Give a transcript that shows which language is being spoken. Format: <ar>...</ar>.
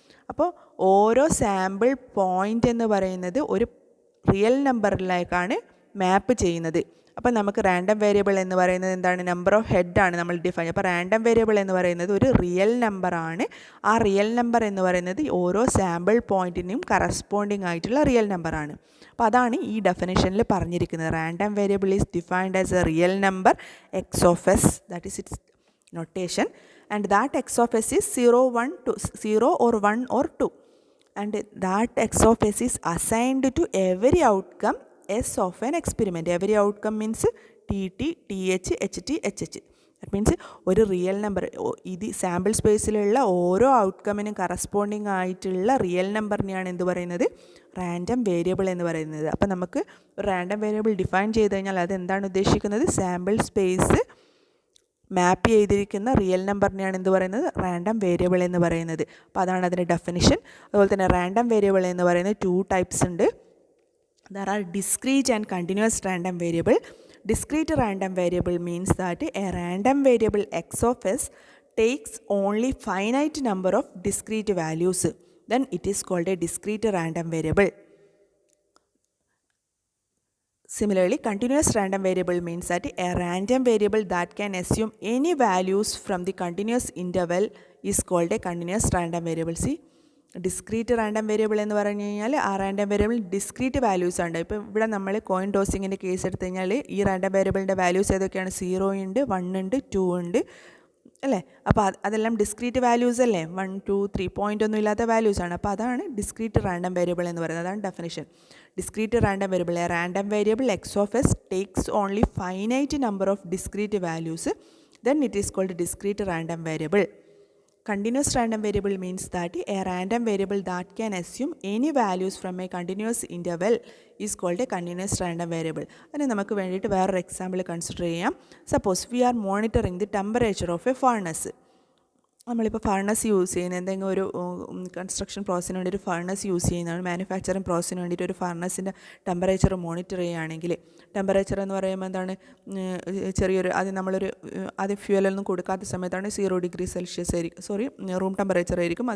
<ml>അപ്പോൾ ഓരോ sample point എന്ന് പറയുന്നത് ഒരു റിയൽ നമ്പറിലേക്കാണ് മാപ്പ് ചെയ്യുന്നത്. അപ്പോൾ നമുക്ക് റാൻഡം വേരിയബിൾ എന്ന് പറയുന്നത് എന്താണ്? നമ്പർ ഓഫ് ഹെഡാണ് നമ്മൾ ഡിഫൈൻ. അപ്പോൾ റാൻഡം വേരിയബിൾ എന്ന് പറയുന്നത് ഒരു റിയൽ നമ്പറാണ്. ആ റിയൽ നമ്പർ എന്ന് പറയുന്നത് ഓരോ സാമ്പിൾ പോയിൻറ്റിനും കറസ്പോണ്ടിങ് ആയിട്ടുള്ള റിയൽ നമ്പറാണ്. അപ്പോൾ അതാണ് ഈ ഡെഫിനേഷനിൽ പറഞ്ഞിരിക്കുന്നത്.</ml> <en>Random variable is defined as a real number x of s, that is its notation, and that x of s is 0, 1, 2, 0 or 1 or 2, and that x of s is assigned to every outcome s of an experiment. Every outcome means tt, th, ht, hh. That means</en> <ml>ഒരു real number, ഇത് sample സ്പേസിലുള്ള ഓരോ ഔട്ട്കമ്മിനും corresponding ആയിട്ടുള്ള real നമ്പറിനെയാണ് എന്ത് പറയുന്നത്? Random variable എന്ന് പറയുന്നത്. അപ്പോൾ നമുക്ക് ഒരു റാൻഡം വേരിയബിൾ ഡിഫൈൻ ചെയ്ത് കഴിഞ്ഞാൽ അതെന്താണ് ഉദ്ദേശിക്കുന്നത്? സാമ്പിൾ സ്പേസ് മാപ്പ് ചെയ്തിരിക്കുന്ന റിയൽ നമ്പറിനെയാണ് എന്ത് പറയുന്നത്, റാൻഡം വേരിയബിൾ എന്ന് പറയുന്നത്. അപ്പോൾ അതാണ് അതിൻ്റെ ഡെഫിനിഷൻ. അതുപോലെ തന്നെ റാൻഡം വേരിയബിൾ എന്ന് പറയുന്നത് 2 ടൈപ്സ് ഉണ്ട്.</ml> <en>There are discrete and continuous random variable. Discrete random variable means that a random variable x of s takes only finite number of discrete values. Then it is called a discrete random variable. Similarly, continuous random variable means that a random variable that can assume any values from the continuous interval is called a continuous random variable.</en> <ml>See, discrete random variable എന്ന് പറഞ്ഞു കഴിഞ്ഞാൽ ആ random variable discrete values ഉണ്ട്. ഇപ്പോൾ ഇവിടെ നമ്മൾ coin ടോസിങ്ങിൻ്റെ case എടുത്തു കഴിഞ്ഞാൽ ഈ റാൻഡം വേരിയബിളിൻ്റെ വാല്യൂസ് ഏതൊക്കെയാണ്, 0 ഉണ്ട്, 1 ഉണ്ട്, 2 ഉണ്ട് അല്ലേ. അപ്പോൾ അതെല്ലാം ഡിസ്ക്രീറ്റ് വാല്യൂസ് അല്ലേ, 1 2 3 പോയിൻ്റ് ഒന്നും ഇല്ലാത്ത വാല്യൂസാണ്. അപ്പോൾ അതാണ് ഡിസ്ക്രീറ്റ് റാൻഡം വേരിയബിൾ എന്ന് പറയുന്നത്. അതാണ് definition.</ml> <en>Discrete random variable, a random variable X of S takes only finite number of discrete values, then it is called discrete random variable. Continuous random variable means that a random variable that can assume any values from a continuous interval is called a continuous random variable.</en> <ml>അതിന് നമുക്ക് വേണ്ടിയിട്ട് വേറൊരു example consider ചെയ്യാം.</ml> <en>Suppose we are monitoring the temperature of a furnace.</en> <ml>നമ്മളിപ്പോൾ furnace use ചെയ്യുന്ന എന്തെങ്കിലും ഒരു construction പ്രോസസ്സിന് വേണ്ടി ഒരു ഫർണസ് യൂസ് ചെയ്യുന്നതാണ്. മാനുഫാക്ചറിങ് പ്രോസസ്സിന് വേണ്ടിയിട്ട് ഒരു ഫർണസിൻ്റെ ടെമ്പറേച്ചർ മോണിറ്റർ ചെയ്യുകയാണെങ്കിൽ, ടെമ്പറേച്ചർ എന്ന് പറയുമ്പോൾ എന്താണ്, ചെറിയൊരു ആദ്യം ഫ്യൂവലൊന്നും കൊടുക്കാത്ത സമയത്താണ് 0 ഡിഗ്രി സെൽഷ്യസ് ആയിരിക്കും, റൂം ടെമ്പറേച്ചർ ആയിരിക്കും.</ml>